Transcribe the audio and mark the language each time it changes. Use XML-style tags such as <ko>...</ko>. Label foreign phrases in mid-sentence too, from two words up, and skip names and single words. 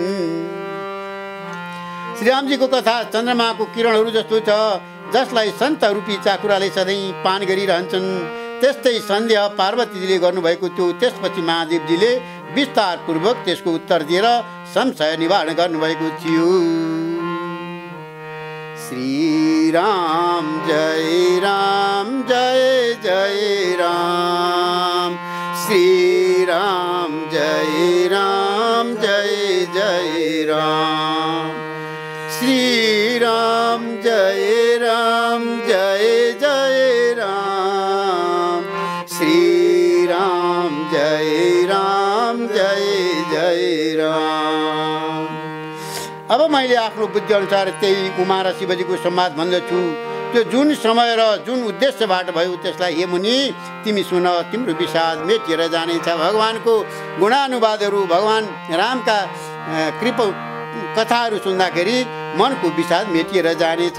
<ne>श्रीरामजीको कथा चन्द्रमाको किरणहरू जस्तो छ, जसलाई सन्त रूपी चाकुराले सधैँ पान गरिरहन्छन्। त्यस्तै सन्देह पार्वतीजीले गर्नुभएको थियो। त्यसपछि महादेवजीले विस्तारपूर्वक त्यसको उत्तर दिएर संशय निवारण गर्नुभएको थियो।</ne> <sa>श्री राम जय राम जय जय राम, श्री राम जय राम जय जय राम, श्री राम जय राम जय जय राम, श्री राम जय राम जय जय राम।</sa> <ne>अब मैले आफ्नो बुद्धि अनुसार त्यही उमा र शिवजीको संवाद भन्दछु। त्यो जुन समय र जुन उद्देश्यबाट भयो त्यसलाई हे मुनि तिमी सुन, तिम्रो विषाद मेटिएर जानेछ। भगवानको गुणानुवादहरू, भगवान रामका कृपा कथाहरू सुन्दाखेरि मनको विषाद मेटिएर जानेछ।</ne>